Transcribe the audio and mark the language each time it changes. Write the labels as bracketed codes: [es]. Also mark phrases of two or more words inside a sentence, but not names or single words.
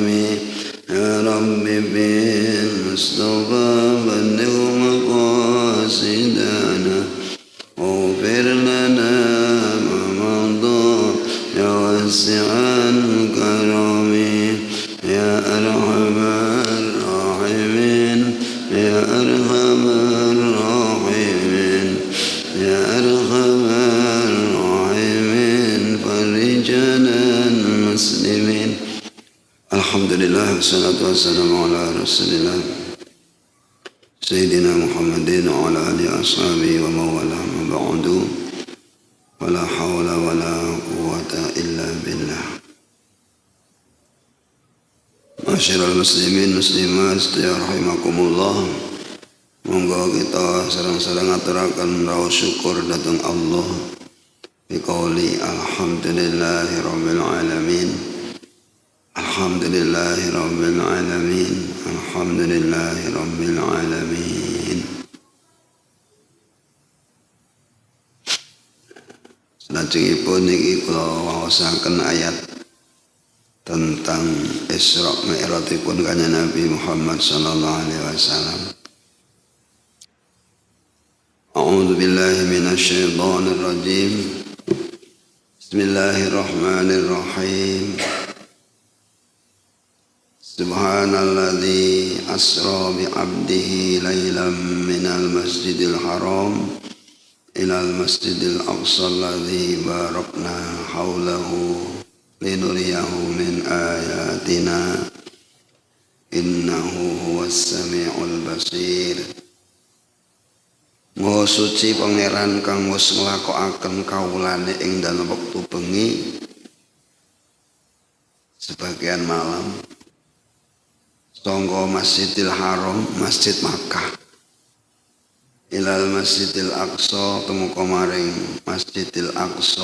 [ar] يا رب بالمصطفى بلغ مقاصدنا واغفر لنا ما مضى يا واسع الكرم يا أرحم الراحمين يا أرحم الراحمين يا أرحم الراحمين فرجنا المسلمين. الحمد لله والصلاة والسلام على رسول الله سيدنا محمد وعلى آله أصحابه ومولاه أما بعد ولا حول ولا قوة إلا بالله. معشر المسلمين المسلمات يا رحمكم الله. [jv] Monggo kita sareng-sareng ngaturaken raos syukur dhateng Allah [ar] بقول الحمد لله رب العالمين. الحمد لله رب العالمين. الحمد لله رب العالمين. [jv] Salajengipun niki kula waosaken ayat tentang Isra Mi'rajipun kanjeng Nabi Muhammad [ar] صلى الله عليه وسلم. أعوذ بالله من الشيطان الرجيم. بسم الله الرحمن الرحيم. سبحان الذي أسرى بعبده ليلا من المسجد الحرام إلى المسجد الأقصى الذي باركنا حوله لنريه من آياتنا إنه هو السميع البصير. [jv] Maha suci pangeran kang wis nglakokaken kawulane ing dalem wektu bengi [id] sebagian malam [jv] sangka Masjidil Haram, Masjid Makkah, ilal Masjidil Aqsa temuka maring Masjidil Aqsa.